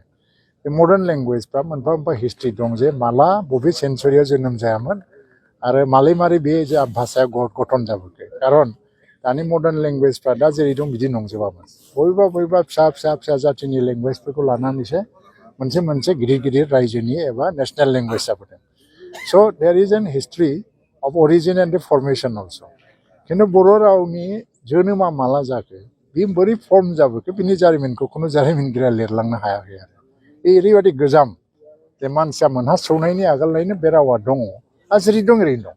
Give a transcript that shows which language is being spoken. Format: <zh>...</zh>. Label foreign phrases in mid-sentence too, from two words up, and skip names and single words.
<brx>बे</brx> <en>modern languageफ्रा</en> <brx>मोनफा मोनफा हिस्ट्रि दं जे माला बबे सेन्सुरियाव जोनोम जायामोन आरो मालै मारै बे भाषाया गठन जाबोखो। खारन दानि</brx> <en>modern languageफ्रा</en> <brx>दा जेरै दं बिदि नंजोबामोन। बबेबा फिसा जातिनि लेंगुवेजफोरखौ लानानैसो मोनसे मोनसे गिदिर गिदिर रायजोनि एबा</brx> <en>national language</en> <brx>जाबोदों।</brx> <en>So there is an history of origin and the formation also.</en> <brx>खिन्थु बर' रावनि जोनोमा माला जाखो, बे बोरै फर्म जाबोखो, बिनि जारिमिनखौ खुनु जारिमिनगिरिया लिरलांनो हायाखै आरो। बे ओरैबायदि गोजाम जे मानसिया मोनहासौनायनि आगोलनिफ्रायनो बे रावा दङ, आरो जेरै दं ओरैनो दं।</brx>